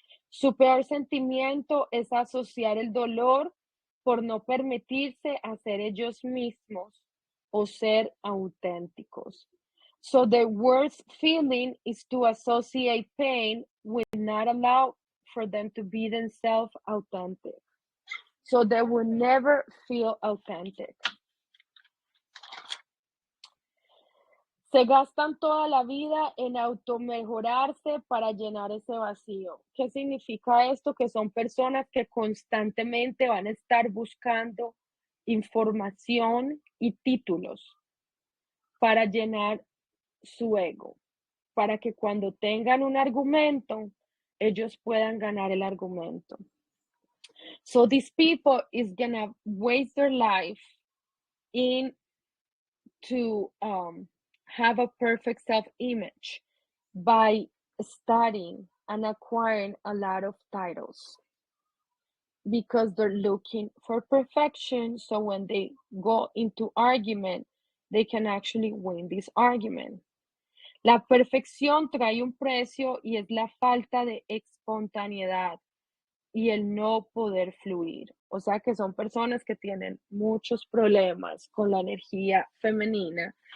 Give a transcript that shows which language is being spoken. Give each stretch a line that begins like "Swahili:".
Spanish: Su peor sentimiento es asociar el dolor por no permitirse hacer ellos mismos o ser auténticos.
English: So their worst feeling is to associate pain with not allow for them to be themselves authentic. So they will never feel authentic.
Spanish: Se gastan toda la vida en automejorarse para llenar ese vacío. ¿Qué significa esto? Que son personas que constantemente van a estar buscando información y títulos para llenar su ego, para que cuando tengan un argumento, ellos puedan ganar el argumento.
English: So these people is gonna waste their life in to have a perfect self-image by studying and acquiring a lot of titles because they're looking for perfection. So when they go into argument, they can actually win this argument.
Spanish: La perfección trae un precio y es la falta de espontaneidad y el no poder fluir. O sea que son personas que tienen muchos problemas con la energía femenina.